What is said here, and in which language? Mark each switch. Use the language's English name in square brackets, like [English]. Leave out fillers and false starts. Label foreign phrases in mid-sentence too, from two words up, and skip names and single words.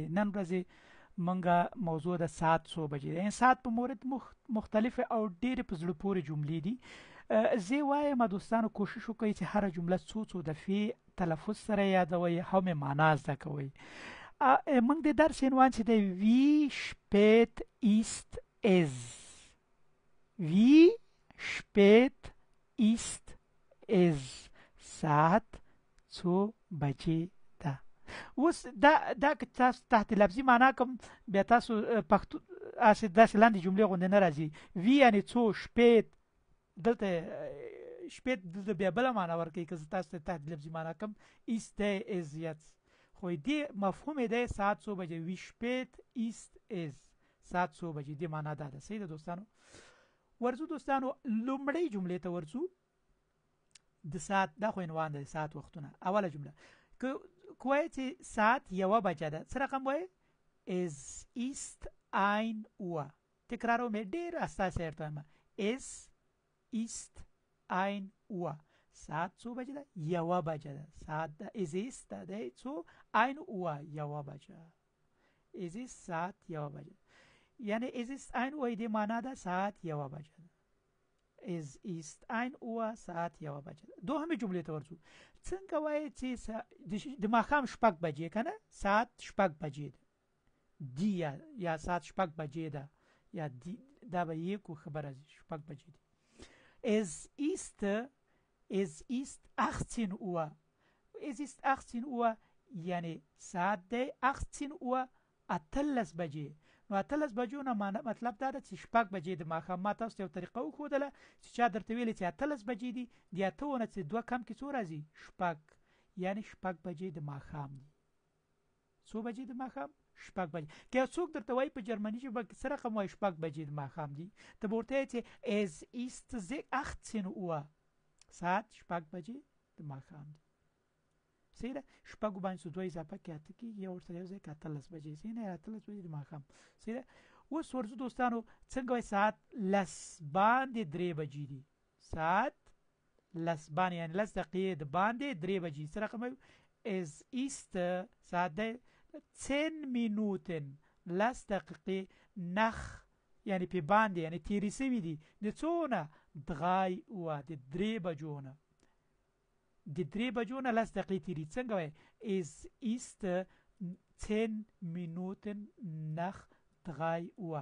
[Pashto] نن ورځې منګه موضوع د ساعت څو بجې دی. ساعت په مورد مختلفه او ډېرې په زړه پورې جملې دي. زه وایم دوستانو کوشش وکړئ چې هره جمله څو دفعې تلفظ سره یادوئ او مې معنا زده کوئ. موږ د درس عنوان چې دی [German] wie spät ist es. wie spät ist es. [Pashto] ساعت څو بجې ده. اوس دا که تاسو تحت لفظي معنا کوم بیا تاسو پښتو داسې لاندې جملې غوندې نه راځي. وی یعنې څو، شپېت دلته شپېت دلته بیا بله معنا ورکوي که زه تاسو ته تحت لفظي معنا کوم [German] ist es jetzt. [Pashto] خو دې مفهوم یې دی ساعت څو بجې. [German] wie spät ist es. [Pashto] ساعت څو بجې دې معنا دا ده. صحیح ده دوستانو. ورځو دوستانو لومړی جملې ته ورځو. د ساعت دا خو عنوان دی، ساعت وختونه. اوله جمله که وایي چې ساعت یوه بجه ده، څه رقم وایي؟ [German] es ist 1 Uhr. [Pashto] تکراروم ډېر اساسي ارته وایم. [German] es ist 1 Uhr. [Pashto] ساعت څو بجې ده؟ یوه بجه ده. ساعت ده [German] es ist [Pashto] ده څو 1 Uhr یوه بجه. [German] es ist [Pashto] ساعت یوه بجه. یعنی [German] es ist 1 Uhr [Pashto] دې معنا ده ساعت یوه بجه ده. [German] es ist 1 Uhr [Pashto] ساعت یوه بجه ده. دوهمې جملې ته ورځو. څنګه وایي چې د ماښام شپږ بجې که نه، ساعت شپږ بجې ده. دی یا ساعت شپږ بجې ده یا دی، دا به یې کو خبره شپږ بجې دي. [German] es ist 18 Uhr. es ist 18 Uhr [Pashto] یعنی ساعت دی 18 Uhr 18 بجې. نو 18 بجو نه مطلب دا ده چې شپږ بجې د ماښام. ما تاسو ته یو طریقه وښودله چې چا درته ویلې چې 18 بجې دي، د اتو نه چې دوه کم کې څو راځي؟ شپږ. یعنی شپږ بجې د ماښام دي. څو بجې د ماښام؟ شپږ بجې. که څوک درته وایي په جرمني ژبه کې څه رقم وایي؟ شپږ بجې د ماښام دي، ته به ورته وایې چې [German] es ist 18 Uhr. [Pashto] ساعت شپږ بجې د ماښام دي. صحیح ده. شپږو باندې دوه اضافه کې اته کېږي، یو ورسره یو ځای کې 18 بجې. صحیح نه؟ 18 بجې د ماښام. صحیح ده. اوس ورځو دوستانو څنګه وایي ساعت لس باندې درې بجې دي. ساعت لس باندې یعنې لس دقیقې د باندې درې بجې. څه رقم وایو؟ [German] es ist [Pashto] ساعت دی 10 Minuten لس دقیقې nach یعنې په باندې یعنې تیرې سوي دي د څونه؟ 3 Uhr د درې بجو نه. د درې بجو نه لس دقیقې تیرې. څنګه وایي؟ [German] es ist 10 Minuten nach 3 Uhr.